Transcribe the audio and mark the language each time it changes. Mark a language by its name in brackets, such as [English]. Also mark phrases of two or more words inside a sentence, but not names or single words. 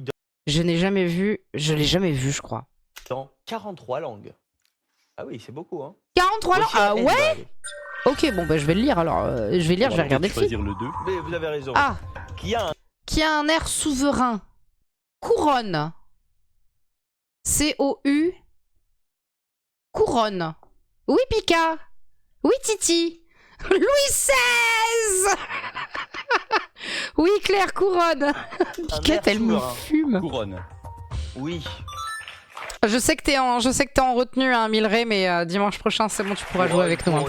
[French] Je n'ai jamais vu, je l'ai jamais vu je crois. dans 43 langues. Ah oui, c'est beaucoup, hein. 43 langues. Monsieur Ah N, ouais? bah, allez. Ok, bon bah je vais le lire alors. Je vais lire, je vais regarder le film. choisir le 2. Mais vous avez raison. Ah, Qui a un qui a un air souverain. Couronne. C-O-U. Couronne. Oui, Pika. Oui, Titi. Louis XVI. Oui, Claire, couronne. Piquette, air elle me souverain. fume. Couronne. Oui. Je sais que t'es en retenue, hein, Milray, mais dimanche prochain, c'est bon, tu pourras jouer avec nous, hein,